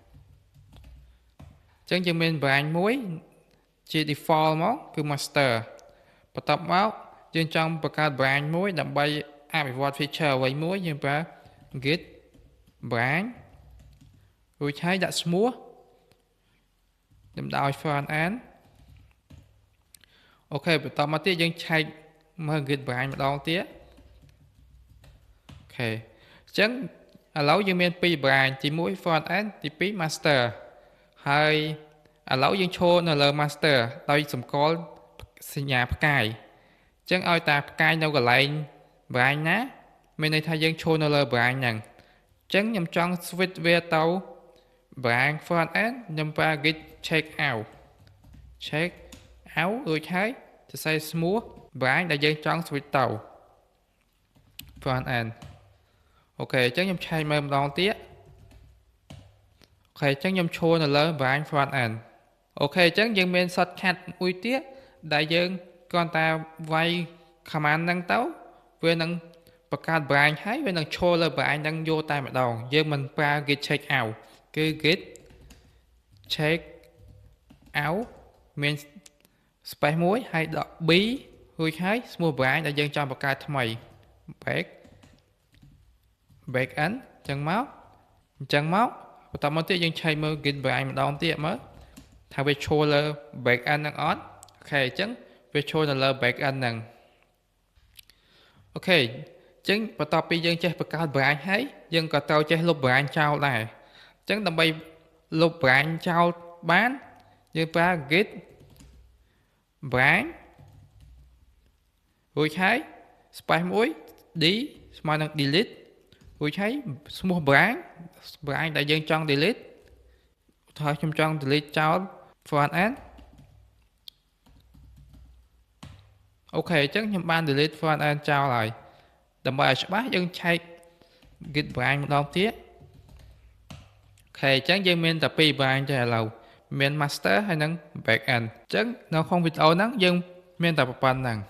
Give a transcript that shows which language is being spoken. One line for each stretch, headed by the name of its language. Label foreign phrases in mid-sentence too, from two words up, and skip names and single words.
Khmer: អញ្ចឹងយើងមាន branch មួយជា default មកគឺ master បន្ទាប់មកយើងចង់បង្កើត branch មួយដើម្បីអភិវឌ្ឍ feature អ្វីមួយយើងប្រើ
English: git branch
Khmer: រួចហើយដាក់ឈ្មោះ ដើម្បីឲ្យ
English: front end
Khmer: អូខេបន្តមកទៀតយើងឆែកមើល
English: git branch
Khmer: ម្ដងទៀតអូខេអ ញ្ចឹងឥឡូវយើងមាន2 branch ទី1
English: front end
Khmer: ទី2 master ហើយឥឡូវយើងឈរនៅលើ master ដោយសម្គាល់សញ្ញាផ្កាយអញ្ចឹងឲ្យតាផ្កាយនៅកន្លែង branch ណាមានន័យថាយើងឈរនៅលើ branch ហ្នឹងអញ្ចឹងខ្ញុំចង់ switch វាទៅ branch front end ខ្ញុំប្រើ
English: git check out
Khmer: រួចហើយសរសេរឈ្មោះ branch ដែលយើងចង់ switch ទៅ
English: front end
Khmer: អូខេអញ្ចឹងខ្ញុំឆែកមើលម្ដងទៀត អូខេអញ្ចឹងខ្ញុំឈរនៅលើ
English: branch front end
Khmer: អូខេអញ្ចឹងយើងមាន shortcut មួយទៀតដែលយើងគ្រាន់តែវាយ command ហ្នឹងទៅវានឹងបង្កើត branch ហើយវានឹងឈរលើ branch ហ្នឹងយកតែម្ដងយើងមិនប្រើ
English: git check out
Khmer: គឺ
English: git check out
Khmer: មាន space មួយហើយដក b រួចហើយឈ្មោះ branch ដែលយើងចង់បង្កើតថ្មី
English: back end
Khmer: អញ្ចឹងមកបន្តមកទៀតយើងឆែកមើល
English: git branch
Khmer: ម្ដងទៀតមើលថាវាឈរលើ
English: back end
Khmer: ហ្នឹងអត់អូខេអញ្ចឹងវាឈរនៅលើ
English: back end
Khmer: ហ្នឹងអូខេអញ្ចឹងបន្ទាប់ពីយើងចេះបង្កើត branch ហើយយើងក៏ត្រូវចេះលុប branch ចោលដែរអញ្ចឹងដើម្បីលុប branch ចោលបានយើងប្រើ
English: git branch
Khmer: រួចហើយ space មួយ d ស្មើនឹង delete រួចហើយឈ្មោះ branch ដែលយើងចង់ delete ថាខ្ញុំចង់ delete ចោល
English: front end
Khmer: អូខេអញ្ចឹងខ្ញុំបាន
English: delete front end
Khmer: ចោលហើយដើម្បីឲ្យច្បាស់យើងឆែក
English: git branch
Khmer: ម្ដងទៀតអូខេអញ្ចឹងយើងមានតែ2 branch ទេឥឡូវមាន master ហើយនិង
English: back end
Khmer: អញ្ចឹងនៅក្នុងវីដេអូហ្នឹងយើងមានតែប៉ុណ្្នឹង